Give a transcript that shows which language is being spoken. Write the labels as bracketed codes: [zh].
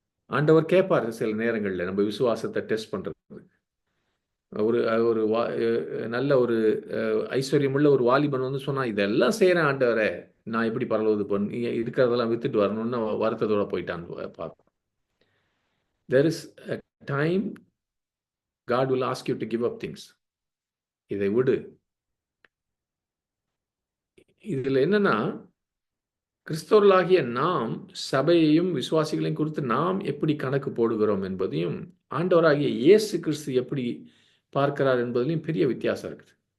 [ta] ஆண்டவர் கேட்பார் சில நேரங்களில் நம்ம விசுவாசத்தை டெஸ்ட் பண்றது. ஒரு நல்ல ஒரு ஐஸ்வர்யமுள்ள ஒரு வாலிபன் வந்து சொன்னா, இதெல்லாம் செய்யறேன் ஆண்டவரே, நான் எப்படி பரலோது பண்ணி இருக்கிறதெல்லாம் வித்துட்டு வரணும்னு வருத்தத்தோட போயிட்டான்னு பார்ப்போம். [en] There is a time God will ask you to give up things. [ta] இதை விடு. இதுல என்னன்னா, கிறிஸ்தவர்களாகிய நாம் சபையையும் விசுவாசிகளையும் குறித்து நாம் எப்படி கணக்கு போடுகிறோம் என்பதையும், ஆண்டவராகிய இயேசு கிறிஸ்து எப்படி பார்க்கிறார் என்பதிலையும் பெரிய வித்தியாசம் இருக்குது.